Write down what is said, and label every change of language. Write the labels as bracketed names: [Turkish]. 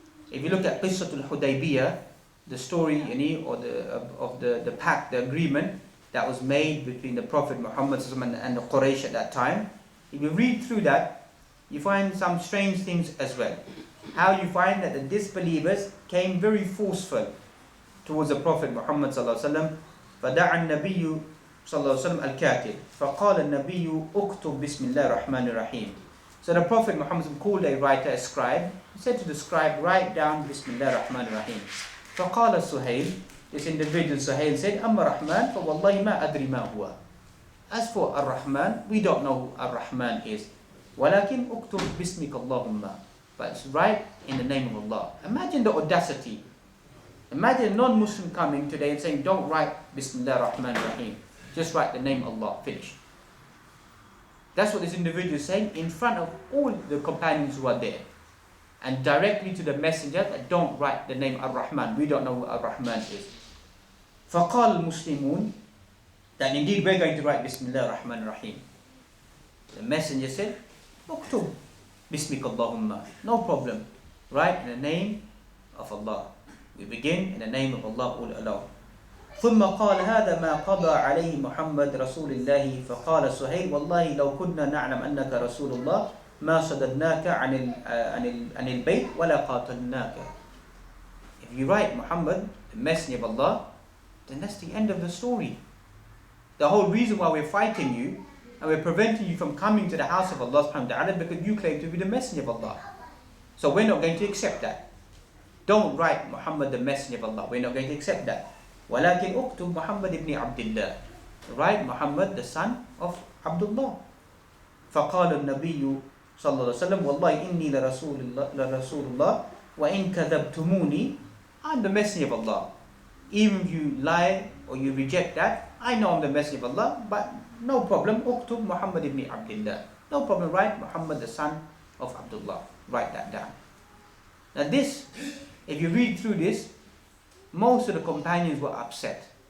[English] If you look at Qissatul Hudaybiyah, the story of the pact, the agreement that was made between the Prophet Muhammad and the Quraysh at that time, if you read through that, you find some strange things as well. How you find that the disbelievers came very forceful towards the Prophet Muhammad ﷺ. [Arabic] فَدَعَ النَّبِيُّ صلى الله عليه وسلم الكاتب فقال النبي اكتب بسم الله الرحمن الرحيم. [English] So the Prophet Muhammad called a writer, a scribe. He said to the scribe, write down Bismillah ar-Rahman ar-Rahim. [Arabic] فقال سهيل, [English] this individual Suhail said, [Arabic] أما رحمن فوالله ما أدري ما هو. [English] As for Ar-Rahman, we don't know who Ar-Rahman is. [Arabic] ولكن اكتب باسمك اللهم. [English] But it's write in the name of Allah. Imagine the audacity. Imagine a non-Muslim coming today and saying, don't write Bismillah ar-Rahman ar-Rahim. Just write the name Allah, finish. That's what this individual is saying in front of all the companions who are there. And directly to the messenger that don't write the name Ar-Rahman. We don't know who Ar-Rahman is. [Arabic] فَقَالَ الْمُسْلِمُونَ, [English] that indeed we're going to write Bismillah ar-Rahman ar-Rahim. The messenger said, [Arabic] اكتب باسمك اللهم. [English] No problem. Write in the name of Allah. We begin in the name of Allah all alone. [Arabic] ثم قال هذا ما قضى عليه محمد رسول الله. فقال سهيل والله لو كنا نعلم أنك رسول الله ما صددناك عن البيت ولا قاتلناك. [English] If you write Muhammad, the messenger of Allah, then that's the end of the story. The whole reason why we're fighting you and we're preventing you from coming to the house of Allah subhanahu wa ta'ala because you claim to be the messenger of Allah. So we're not going to accept that. Don't write Muhammad the messenger of Allah. We're not going to accept that. [Arabic] ولكن اكتب محمد ابن عبد الله. [English] Write Muhammad the son of Abdullah. [Arabic] فقال النبي صلى الله عليه وسلم والله إني لرسول الله وإن كذبتموني. [English] I'm the messenger of Allah. Even if you lie or you reject that, I know I'm the messenger of Allah, but no problem. [Arabic] اكتب محمد ابن عبد الله. [English] No problem. Write Muhammad the son of Abdullah. Write that down. Now this, if you read through this, most of the companions were upset.